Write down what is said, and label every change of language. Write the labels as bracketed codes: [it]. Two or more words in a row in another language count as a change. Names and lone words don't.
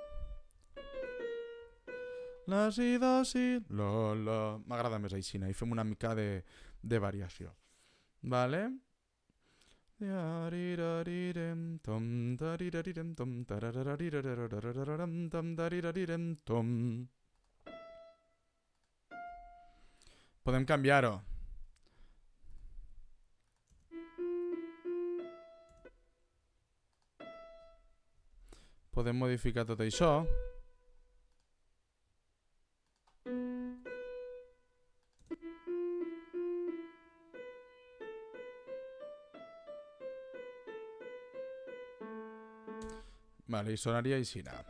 [ca] La, si, do, si. La. M'agrada més aixina. I fem una mica de variació. Vale? Tarirarirem, tom, tarirarirem, tom, tararararirem, tom, tarirarirem, tom. Podem canviar-ho. Podem modificar tot això. Vale, i sonaria així.